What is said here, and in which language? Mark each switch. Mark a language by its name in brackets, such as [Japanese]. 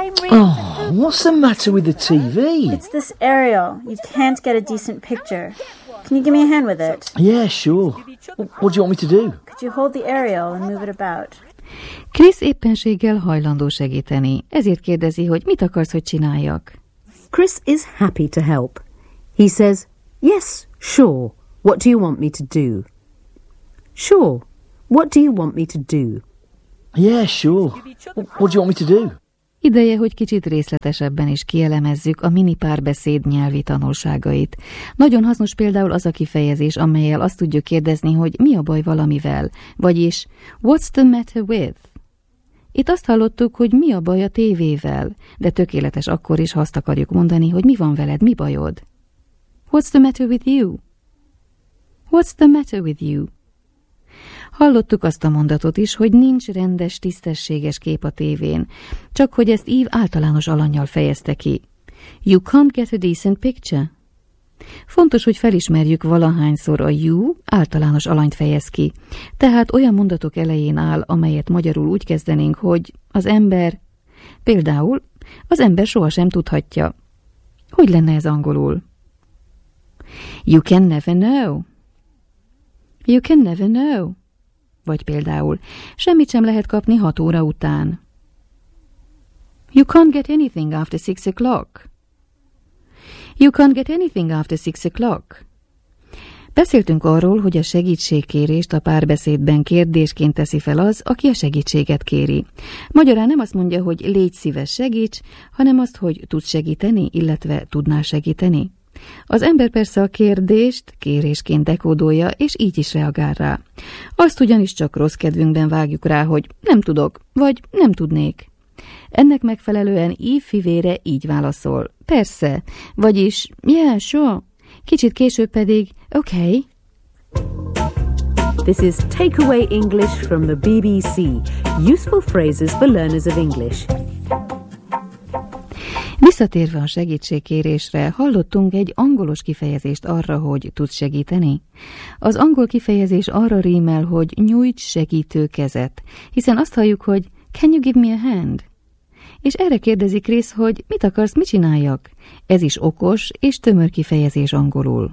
[English] Oh, what's the matter with the TV? It's this aerial. You can't get a decent picture. Can you give me a hand with it? Yeah, sure. What do you want me to do? Could you hold the aerial and move it about? [Hungarian] Chris éppenséggel hajlandó segíteni, ezért kérdezi, hogy mit akarsz, hogy csináljak? [English] Chris is happy to help. He says, yes, sure. What do you want me to do? Sure. What do you want me to do? Yeah, sure. What do you want me to do? [Hungarian] Ideje, hogy kicsit részletesebben is kielemezzük a mini párbeszéd nyelvi tanulságait. Nagyon hasznos például az a kifejezés, amellyel azt tudjuk kérdezni, hogy mi a baj valamivel, vagyis [English] what's the matter with? [Hungarian] Itt azt hallottuk, hogy mi a baj a tévével, de tökéletes akkor is, ha azt akarjuk mondani, hogy mi van veled, mi bajod. [English] What's the matter with you? What's the matter with you? [Hungarian] Hallottuk azt a mondatot is, hogy nincs rendes, tisztességes kép a tévén, csak hogy ezt Eve általános alannyal fejezte ki. [English] You can't get a decent picture. [Hungarian] Fontos, hogy felismerjük valahányszor a you általános alanyt fejez ki. Tehát olyan mondatok elején áll, amelyet magyarul úgy kezdenénk, hogy az ember, például az ember sohasem tudhatja. Hogy lenne ez angolul? [English] You can never know. You can never know. [Hungarian] Vagy például, semmit sem lehet kapni 6 óra után. [English] You can't get anything after 6 o'clock. You can't get anything after 6 o'clock. [Hungarian] Beszéltünk arról, hogy a segítségkérést a párbeszédben kérdésként teszi fel az, aki a segítséget kéri. Magyarán nem azt mondja, hogy légy szíves, segíts, hanem azt, hogy tudsz segíteni, illetve tudnál segíteni. Az ember persze a kérdést kérésként dekódolja, és így is reagál rá. Azt ugyanis csak rossz kedvünkben vágjuk rá, hogy nem tudok, vagy nem tudnék. Ennek megfelelően Eve fivére így válaszol. Persze, vagyis, [English] yeah, sure. [Hungarian] Kicsit később pedig, okay. [English] This is Takeaway English from the BBC. Useful phrases for learners of English. [Hungarian] Visszatérve a segítségkérésre, hallottunk egy angolos kifejezést arra, hogy tudsz segíteni. Az angol kifejezés arra rímel, hogy nyújts segítő kezet, hiszen azt halljuk, hogy [English] can you give me a hand? [Hungarian] És erre kérdezi Chris, hogy mit akarsz, mit csináljak? Ez is okos és tömör kifejezés angolul.